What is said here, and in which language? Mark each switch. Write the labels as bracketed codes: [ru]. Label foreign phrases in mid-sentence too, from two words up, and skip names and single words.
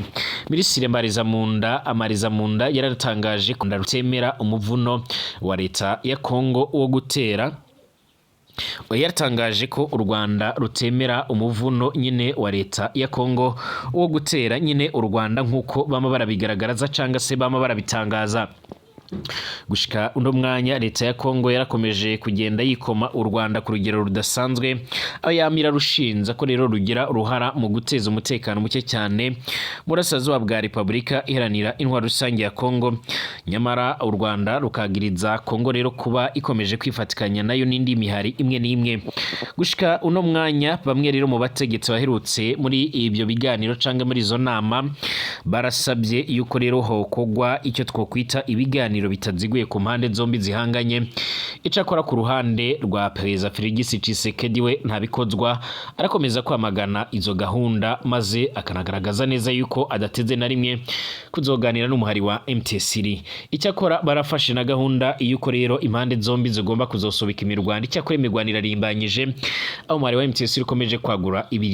[rn] Minisitiri Amariza Munda yaratangaje ko rutemera umuvuno wa leta ya Kongo wo gutera. Yatangaje ko u Rwanda rutemera umuvuno nyine wa leta ya Kongo wo gutera nyine u Rwanda nk'uko bama barabigaragaza cyangwa se bama barabitangaza. Gushika uno mwanya leta ya Kongo yarakomeje kugenda yikoma u Rwanda ku rugero rudasanzwe, aho yamira rushinza ko rero rugira uruhara mu guteza umutekano muke cyane burasirazuba bwa Repubulika Iharanira Intwaro Rusange ya Kongo. Nyamara u Rwanda rukagiriza Kongo rero kuba ikomeje kwifatikanya nayo n'indi mihari imwe n'imwe. Gushika uno mwanya bamwe rero mu bategetsi baherutse muri ibyo biganiro cyangwa muri izo nama barasabye yuko rero hokogwa icyo twokwita ibiganiro bitaziguye ku mpande zombi zihanganye. Icakora ku ruhande rwa Perezida Felix Tshisekedi we ntabikozwa, arakomeza kwamagana izo gahunda maze akanagaragaza neza yuko adateze na rimwe kuzoganira n'umuhari wa M23. Icyakora barafashe na gahunda yuko rero impande zombi zigomba kuzosobika imirwano. Icyakora imirwano irarimbanyije, aho umuhari wa M23 ukomeje kwagura ibirindiro.